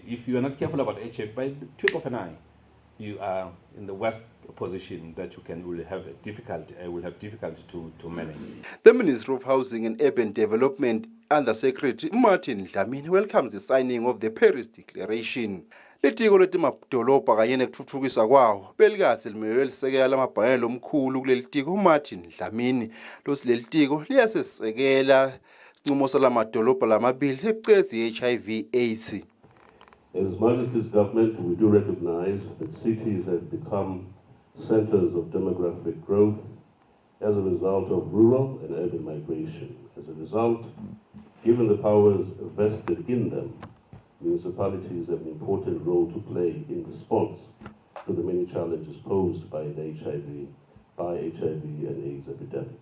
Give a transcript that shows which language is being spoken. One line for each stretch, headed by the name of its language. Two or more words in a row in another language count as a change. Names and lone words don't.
English: If you are not careful about HIV, by the twinkle of an eye, you are in the worst position that you will have difficulty to manage. The Minister of Housing and Urban Development Under Secretary Martin Dlamini welcomes the signing of the Paris Declaration.
Swati: Litiko letimadolobha kanye nekutfutfukiswa kwawo belikatsi limelwe lisekela lamabhanelo omkhulu kuleli tiko uMartin Dlamini. Leli tiko liyasesekela sinqumo salamadolobha lamabili ekucedza i-HIV AIDS.
English: As Majesty's government, we do recognize that cities have become centers of demographic growth as a result of rural and urban migration. As a result, given the powers vested in them, municipalities have an important role to play in response to the many challenges posed by the HIV and AIDS epidemic.